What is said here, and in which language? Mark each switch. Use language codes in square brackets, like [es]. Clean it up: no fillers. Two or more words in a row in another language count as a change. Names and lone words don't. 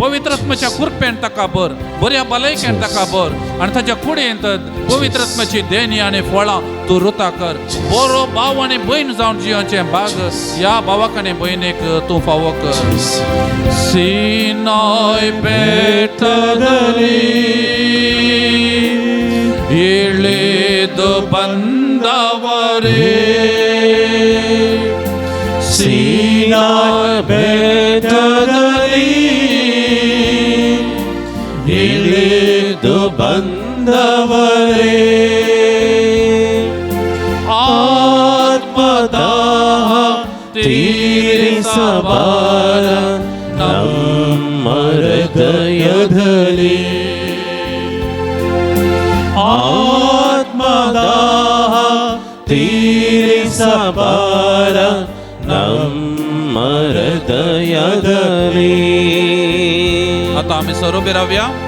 [kok] पवित्रात्म्याच्या कृपेन ताका भर, बऱ्या भलायकेन ताका भर आनी ताच्या कुडींत पवित्रात्म्याची देणी आनी फळां तूं रुता कर. बरो भाव आनी भयण जावन जियोचे भाग ह्या भावाक आनी भयणीक तूं फावो कर. [kn] ಸೀನಾಯ್ ಬೆಟ್ಟದಲ್ಲಿ इळिದು ಬಂದವರೇ, ಸೀನಾಯ್ ಬೆಟ್ಟದಲ್ಲಿ ಇಳಿದು ಬಂದವರೇ, ಆತ್ಮದಾಹ ತೀರಿಸಬಾರ ನಮ್ಮ ಹೃದಯದಲ್ಲಿ, ಆತ್ಮದಾಹ ತೀರಿಸಬಾರ ನಮ್ಮ ಹೃದಯದಲ್ಲಿ. [mr] आता आम्ही सर्व उभे राहूया.